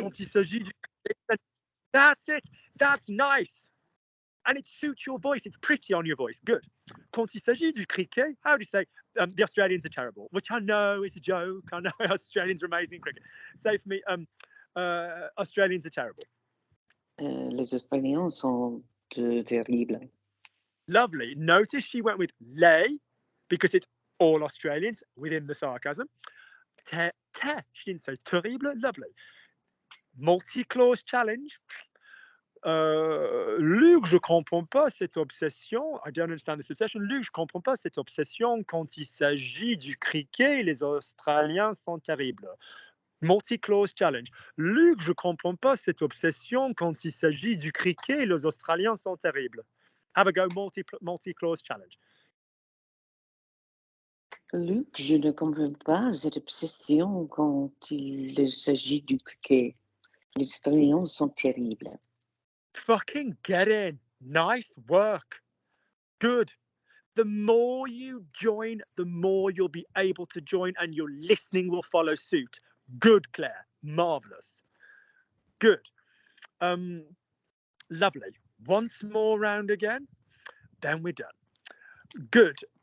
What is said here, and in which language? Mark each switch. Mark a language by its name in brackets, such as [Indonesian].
[French] Quand il s'agit du cricket. [English] That's it. That's nice. And it suits your voice. It's pretty on your voice. Good. [French] Quand il s'agit du cricket, [English] how do you say, the Australians are terrible, which I know is a joke. I know Australians are amazing at cricket. Say for me, Australians are terrible. [French] Les Australiens sont terribles. [English] Lovely. Notice she went with les, because it's all Australians within the sarcasm. She didn't say terrible. Lovely. Multi-clause challenge. [French] Luc, je comprends pas cette obsession. [English] I don't understand this obsession. [French] Luc, je comprends pas cette obsession quand il s'agit du cricket. Les Australiens sont terribles. [English] Multi-clause challenge. [French] Luc, je comprends pas cette obsession quand il s'agit du cricket. Les Australiens sont terribles. [English] Have a go. Multi-clause challenge. [French] Luc, je ne comprends pas cette obsession quand il s'agit du cricket. Les Australiens sont terribles. [English] Fucking get in. Nice work. Good. The more you join, the more you'll be able to join, and your listening will follow suit. Good, Claire. Marvelous. Good. Lovely. Once more round again, then we're done. Good.